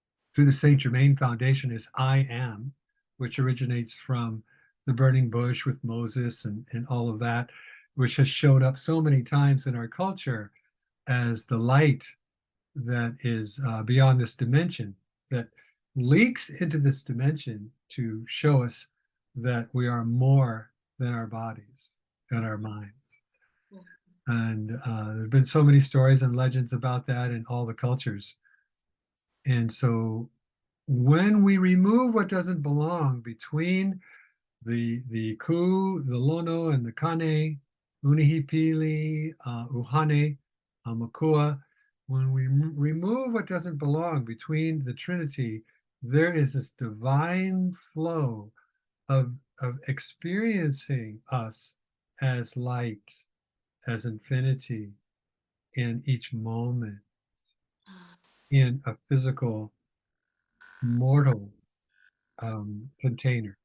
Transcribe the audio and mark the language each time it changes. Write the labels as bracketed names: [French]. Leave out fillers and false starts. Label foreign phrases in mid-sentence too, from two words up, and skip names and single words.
[English] through the Saint Germain Foundation is I am, which originates from the burning bush with Moses and all of that, which has showed up so many times in our culture as the light that is beyond this dimension, that leaks into this dimension to show us that we are more than our bodies and our minds. And there have been so many stories and legends about that in all the cultures. And so when we remove what doesn't belong between the ku, the lono, and the kane, [Hawaiian] unihipili, uhane, makua, [English] when we remove what doesn't belong between the Trinity, there is this divine flow of experiencing us as light, as infinity in each moment, in a physical, mortal container.